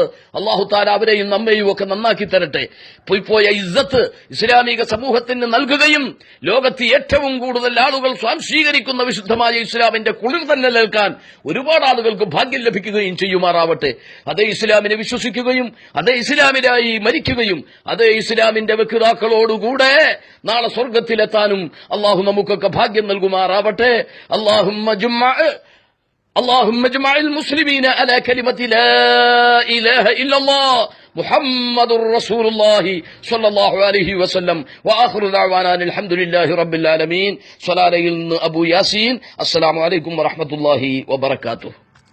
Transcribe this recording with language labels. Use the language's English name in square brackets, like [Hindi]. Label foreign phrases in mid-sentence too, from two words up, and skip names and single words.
[Arabic] الله تعالى [Malayalam] അവരെയും നമ്മെയും ഒക്കെ നന്നാക്കി തരട്ടെ. പോയ ഇസ്സത്ത് ഇസ്ലാമിക സമൂഹത്തിന് നൽകുകയും ലോകത്ത് ഏറ്റവും കൂടുതൽ ആളുകൾ സ്വാംശീകരിക്കുന്ന വിശുദ്ധമായ ഇസ്ലാമിന്റെ കുളിർ തന്നെ നിൽക്കാൻ ഒരുപാട് ആളുകൾക്ക് ഭാഗ്യം ലഭിക്കുകയും ചെയ്യുമാറാവട്ടെ. അതേ ഇസ്ലാമിനെ വിശ്വസിക്കുകയും അതേ ഇസ്ലാമിനായി മരിക്കുകയും അതേ ഇസ്ലാമിന്റെ വ്യക്തിതാക്കളോടുകൂടെ നാളെ സ്വർഗത്തിലെത്താനും അള്ളാഹു നമുക്കൊക്കെ ഭാഗ്യം നൽകുമാറാവട്ടെ. [Arabic] اللهم اجمع المسلمين على كلمة لا إله إلا الله محمد رسول الله صلى الله عليه وسلم وآخر دعوانا الحمد لله رب العالمين. صلاة أبو ياسين. السلام عليكم ورحمة الله وبركاته.